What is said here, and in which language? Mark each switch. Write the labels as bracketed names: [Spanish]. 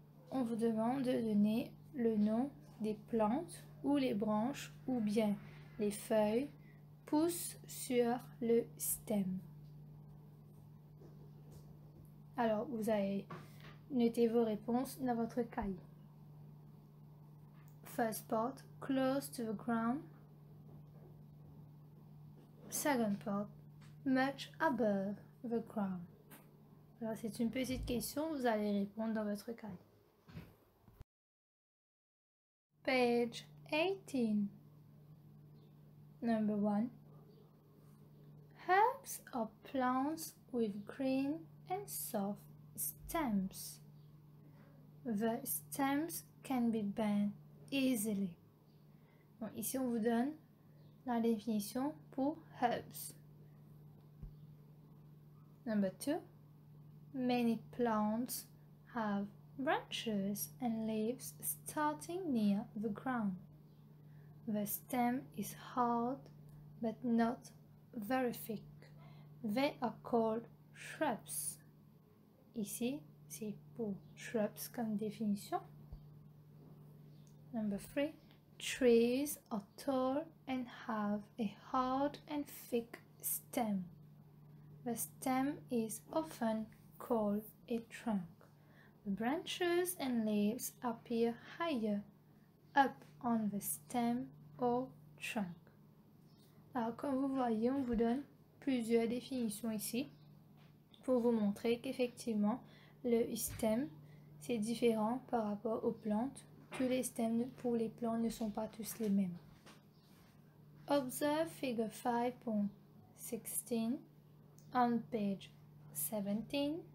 [French] On vous demande de donner le nom des plantes où les branches ou bien les feuilles poussent sur le stem. Alors, vous allez noter vos réponses dans votre cahier. [English] First part, close to the ground. Second part, much above the ground. [French] Alors, c'est une petite question, vous allez répondre dans votre cahier. [English] Page 18. Number 1. Herbs are plants with green and soft stems. The stems can be bent easily. [French] Donc, ici, on vous donne la définition pour herbs. [English] Number 2. Many plants have branches and leaves starting near the ground. The stem is hard but not very thick. They are called shrubs. [French] Ici, c'est pour shrubs comme définition. [English] Number 3. Trees are tall and have a hard and thick stem. The stem is often called a trunk. The branches and leaves appear higher up on the stem or trunk. [French] Alors, comme vous voyez, on vous donne plusieurs définitions ici pour vous montrer qu'effectivement, le stem, c'est différent par rapport aux plantes. Tous les stems pour les plantes ne sont pas tous les mêmes. [English] Observe figure 5.16 on page 17.